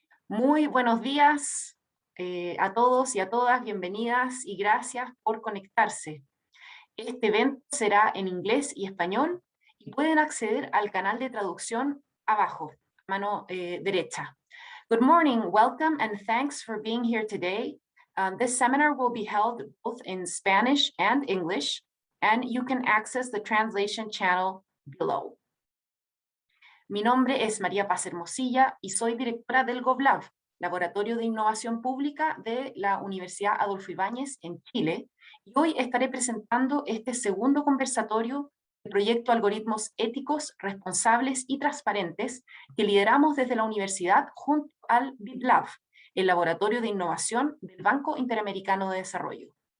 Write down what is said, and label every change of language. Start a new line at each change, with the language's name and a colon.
Spanish: Muy buenos días a todos y a todas, bienvenidas y gracias por conectarse. Este evento será en inglés y español y pueden acceder al canal de traducción abajo, mano derecha.
English: Good morning, welcome and thanks for being here today. This seminar will be held both in Spanish and English, and you can access the translation channel below.
Spanish: Mi nombre es María Paz Hermosilla y soy directora del GovLab, Laboratorio de Innovación Pública de la Universidad Adolfo Ibáñez en Chile, y hoy estaré presentando este segundo conversatorio del proyecto Algoritmos Éticos, Responsables y Transparentes que lideramos desde la universidad junto al BitLab, el Laboratorio de Innovación del Banco Interamericano de Desarrollo.